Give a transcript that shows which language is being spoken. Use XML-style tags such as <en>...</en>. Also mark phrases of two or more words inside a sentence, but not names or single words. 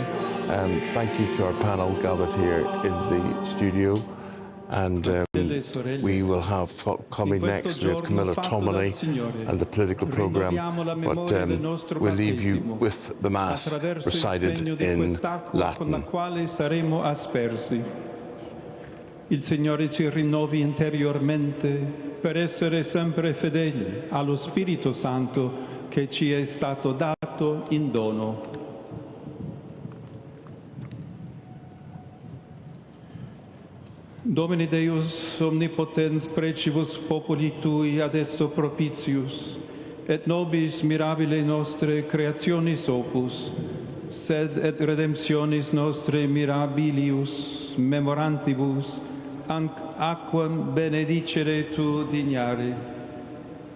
<en>Thank you to our panel gathered here in the studio. And we will have coming next, we have Camilla Tominey and the political programme. But we'll leave you with the Mass recited in Latin.</en> <it>Il Signore ci rinnovi interiormente per essere sempre fedeli allo Spirito Santo che ci è stato dato in dono.</it> <la>Domine Deus omnipotens precibus populi tui ad esto propitius, et nobis mirabile nostre creationis opus, sed et redemptionis nostre mirabilius memorantibus, aquam benedicere tu dignare.</la>